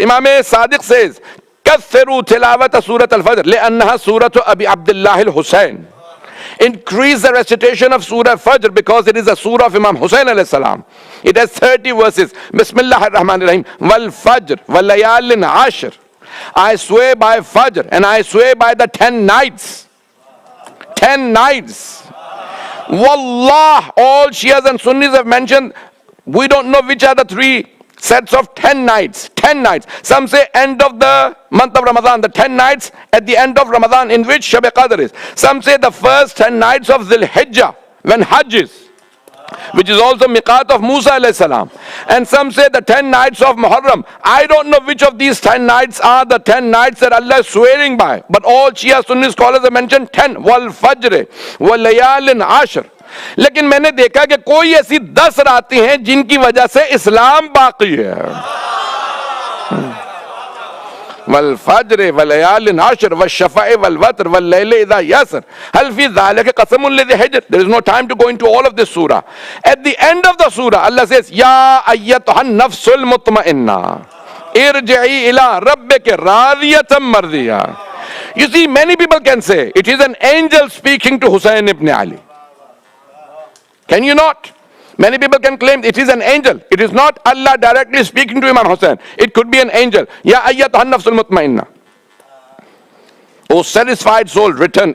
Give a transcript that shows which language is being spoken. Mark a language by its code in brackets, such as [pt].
[en] Imam Sadiq says, [ar] كثروا تلاوة سورة الفجر لأنها سورة أبي عبد الله الحسين. [en] Increase the recitation of Surah Fajr because it is a surah of Imam Hussain alayhi salam. It has 30 verses. [ar] Bismillah ar-Rahman ar-Rahim. Wal Fajr wal layalin ashr. [en] I swear by Fajr and I swear by the 10 nights. 10 nights. Wallah, all Shias and Sunnis have mentioned, we don't know which are the 3 sets of 10 nights. 10 nights. Some say end of the month of Ramadan, the 10 nights at the end of Ramadan in which Shab Qadr is. Some say the first 10 nights of Dhul Hijjah when Hajj is, which is also miqat of Musa alayhi salam. And some say the 10 nights of Muharram. I don't know which of these 10 nights are the 10 nights that Allah is swearing by. But all Shia Sunni scholars have mentioned 10. [ar] Wal Fajr, wal layalin ashr. [ur] لیکن میں نے دیکھا کہ کوئی ایسی 10 راتیں ہیں جن کی وجہ سے اسلام باقی ہے. [ar] والفجر وليال عشر والشفع والوتر والليل إذا يسر هل في ذلك قسم لذي حجر. [en] There is no time to go into all of this surah. At the end of the surah, Allah says, [ar] يا أيتها النفس المطمئنة ارجعي إلى ربك راضية مرضية. [en] You see, many people can say it is an angel speaking to Hussain ibn Ali. Can you not? Many people can claim it is an angel. It is not Allah directly speaking to Imam Hussain. It could be an angel. [ar] Ya ayyatuhan nafsul mutmainna. [en] O satisfied soul, return.